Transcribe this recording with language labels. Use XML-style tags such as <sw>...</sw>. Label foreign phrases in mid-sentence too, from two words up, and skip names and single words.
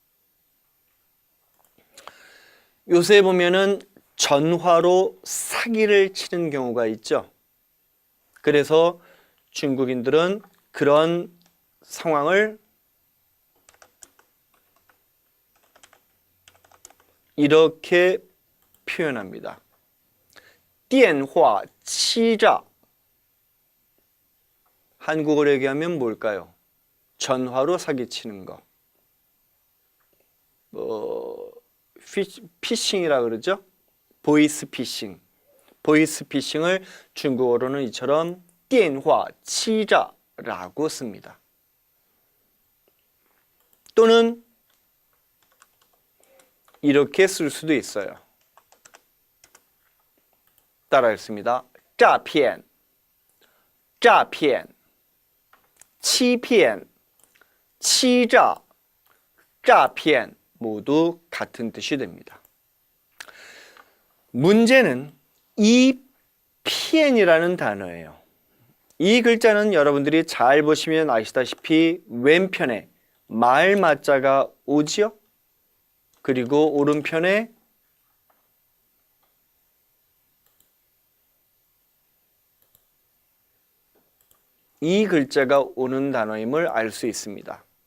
<ko>요새 보면은 전화로 사기를 치는 경우가 있죠. 그래서 중국인들은 그런 상황을 이렇게 표현합니다.</ko> <zh>电话欺诈.</zh> <ko>한국어로 얘기하면 뭘까요? 전화로 사기치는 거. 피싱이라 그러죠? 보이스 피싱. 보이스 피싱을 중국어로는 이처럼</ko> <zh>电话欺诈</zh> <ko>라고 씁니다. 또는 이렇게 쓸 수도 있어요. 따라 읽습니다.</ko> <zh>诈骗, 诈骗, 欺骗, 欺诈, 诈骗</zh> <ko>모두 같은 뜻이 됩니다. 문제는 이 피엔이라는 단어예요. 이 글자는 여러분들이 잘 보시면 아시다시피 왼편에 말 맞자가 오지요? 그리고 오른편에 이 글자가 오는 단어임을 알 수 있습니다.</ko>